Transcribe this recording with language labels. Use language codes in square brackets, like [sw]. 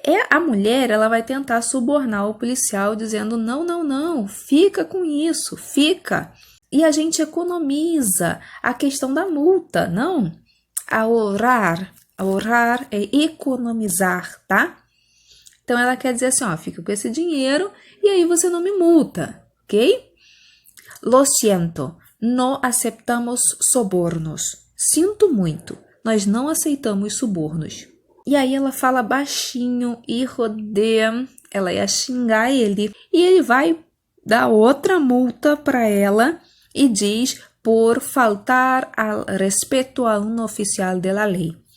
[pt] A mulher, ela vai tentar subornar o policial dizendo não, fica com isso, fica. E a gente economiza a questão da multa, não? Ahorrar é economizar, tá? Então, ela quer dizer assim, ó, fica com esse dinheiro e aí você não me multa, ok? [es] Lo siento, no aceptamos sobornos. [pt] Sinto muito, nós não aceitamos subornos. E aí ela fala baixinho e rodeia, ela ia xingar ele. E ele vai dar outra multa para ela e diz por faltar ao respeito a um oficial de la lei.